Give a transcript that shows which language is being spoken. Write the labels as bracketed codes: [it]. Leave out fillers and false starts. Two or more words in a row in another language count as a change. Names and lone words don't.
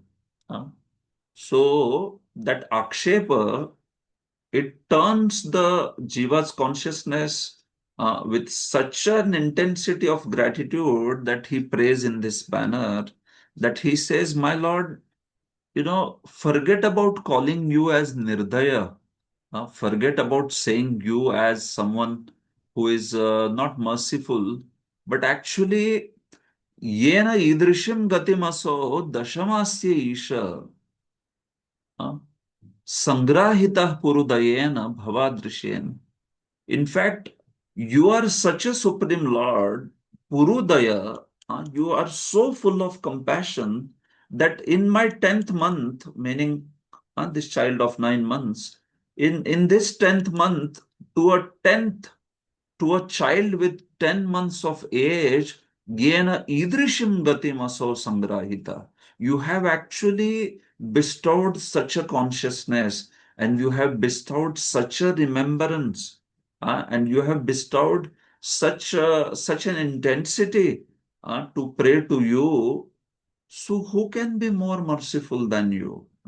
[en] Uh, so that akshepa, it turns the jiva's consciousness with such an intensity of gratitude that he prays in this manner that he says, my lord, forget about calling you as nirdaya. Forget about saying you as someone who is not merciful, but actually, [sa] yena idrishim gatimaso dashamasya isha sangrahitah purudayena bhavadrishen. [en] In fact, you are such a supreme Lord, Purudaya, you are so full of compassion that in my 10th month, meaning this child of 9 months, in this 10th month, to a 10th to a child with 10 months of age, [sa] Gyena idrishim gatim aso sangrahita. [en] You have actually bestowed such a consciousness and you have bestowed such a remembrance and you have bestowed such an intensity to pray to you. So who can be more merciful than you?